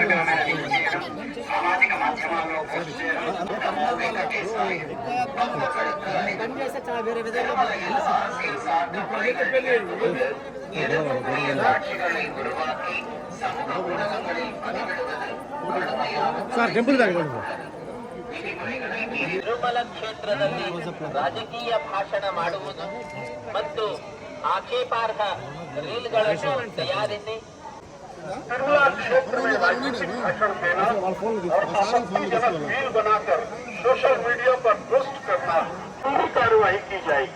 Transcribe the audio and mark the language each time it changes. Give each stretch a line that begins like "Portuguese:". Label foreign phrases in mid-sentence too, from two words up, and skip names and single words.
Telugu: సామాజిక మాధ్యమాల్లో పోస్ట్ చేయడం
Sanskrit: నమో వెంకటేశాయ
Tamil: சாட்சிகளை உருவாக்கி சமூக ஊடகங்களில் பதிவிடுவது
Kannada: ತಿರುಮಲ ಕ್ಷೇತ್ರದಲ್ಲಿ ರಾಜಕೀಯ ಭಾಷಣ ಮಾಡುವುದು ಮತ್ತು ಆಕ್ಷೇಪಾರ್ಹ ರೀಲ್ಗಳನ್ನು ತಯಾರಿಸಿ
Hindi: तिरुमला क्षेत्र में राजनीतिक भाषण देना और आपत्तिजनक रील बनाकर
English: social media
Hindi: पर पोस्ट करना पूरी कार्रवाई की जाएगी।